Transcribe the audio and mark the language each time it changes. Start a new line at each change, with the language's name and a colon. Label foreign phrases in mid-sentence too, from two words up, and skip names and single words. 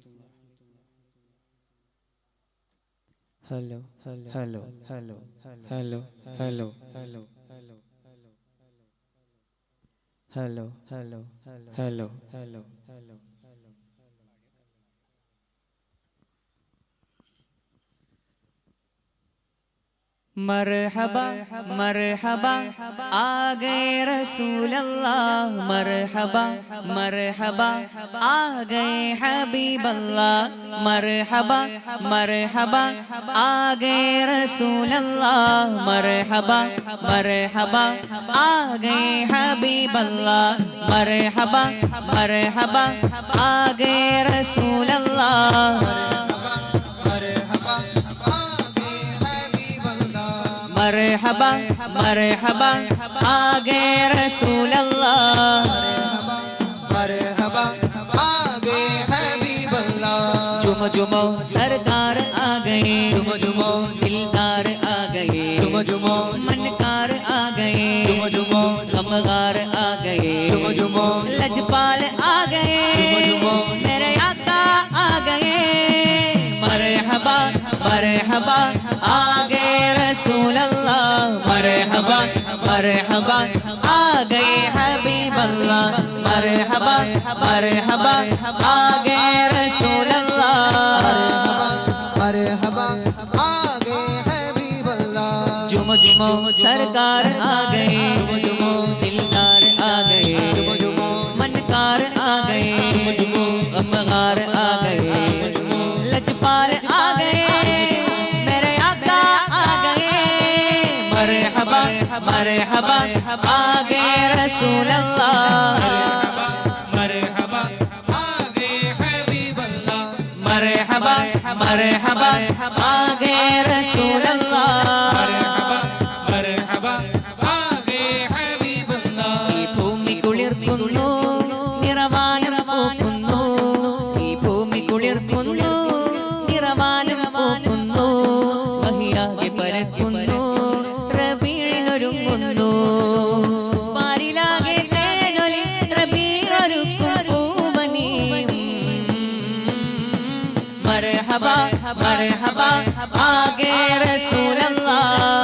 English: Hello, hello, hello, hello, hello, hello, hello, hello, hello, hello, hello, hello, hello.
Urdu: مرحبا مرحبا آ گئے رسول اللہ مرحبا مرحبا آ گئے حبیب اللہ مرحبا مرحبا آ گئے رسول اللہ مرحبا مرحبا آ گئے حبیب اللہ مرحبا مرحبا آ گئے رسول اللہ مرحبا مرحبا آ گئے رسول اللہ مرحبا آ گئے حبیب اللہ جھومو جھومو سرکار آ گئے جھومو جھومو دلدار آ گئے جھومو جھومو منکار آ گئے جھومو جھومو غمگسار آ گئے جھومو جھومو لجپال آ گئے جھومو جھومو میرے آقا آ گئے مرحبا مرحبا آ گئے رسول اللہ مرحبا مرحبا آ گئے حبیب اللہ مرحبا مرحبا آ گئے رسول اللہ مرحبا آ گئے حبیب اللہ جھومو جھومو سرکار آ گئے جھومو جھومو دلدار آ گئے جھومو جھومو منکار آ گئے غمگسار آ گئے لجپال آ گئے میرے آقا آ گئے مرحبا مرحبا آ گئے رسول اللہ مرحبا آ گئے حبیب اللہ مرحبا مرحبا آ گئے رسول اللہ مرحبا آ گئے حبیب اللہ
Malayalam: ഈ ഭൂമി കുളിർക്കുന്നു നിറവാനം പൂക്കുന്നു ഈ ഭൂമി കുളിർക്കുന്നു നിറവാനം പൂക്കുന്നു മഹിയാകെ പരക്കുന്നു റബീഇനൊരുങ്ങുന്നു പാരിലാകെ തേനൊലി റബീഇനൊരുക്കും പൂവനി
Urdu: مرحبا مرحبا آ گئے رسول اللہ